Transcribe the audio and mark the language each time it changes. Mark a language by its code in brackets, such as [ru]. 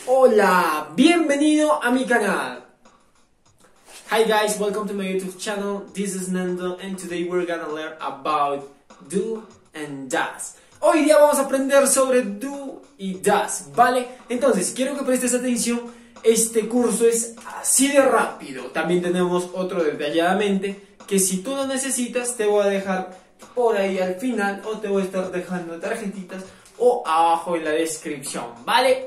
[es] Hola, bienvenido a mi canal. [en] Hi guys, welcome to my YouTube channel. This is Nando and today we're gonna learn about do and does. [es] Hoy día vamos a aprender sobre do y does, ¿vale? Entonces, quiero que prestes atención. Este curso es así de rápido. También tenemos otro detalladamente que si tú lo necesitas te voy a dejar por ahí al final o te voy a estar dejando tarjetitas o abajo en la descripción, ¿vale?